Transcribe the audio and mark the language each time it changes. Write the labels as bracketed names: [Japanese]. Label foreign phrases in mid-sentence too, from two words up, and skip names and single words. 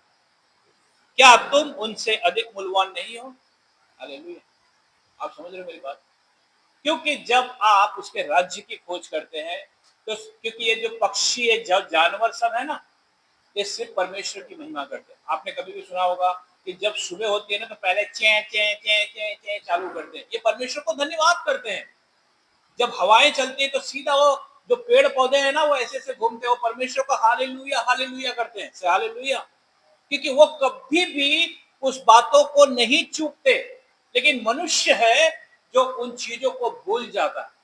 [Hindi] क्या तुम उनसे अधिक मूल्यवान नहीं हो? हालेलुया। आप समझ रहे हो मेरी बात? क्योंकि जब आप उसके राज्य की खोज करते हैं तो क्योंकि ये जो पक्षी ये जानवर सब है ना, ये सिर्फ परमेश्वर की महिमा करते हैं। आपने कभी भी सुना होगा कि जब सुबह होती है ना तो पहले चें चें चें चें चें चालू करते हैं, ये परमेश्वर को धन्यवाद करते हैं। जब हवाएं चलती है तो सीधा वो जो पेड़ पौधे हैं ना वो ऐसे ऐसे घूमते हैं, वो परमेश्वर को हालेलुया हालेलुया करते हैं, से हालेलुया। क्योंकि वो कभी भी उस बातों को नहीं चूकते, लेकिन मनुष्य है जो उन चीजों को भूल जाता है।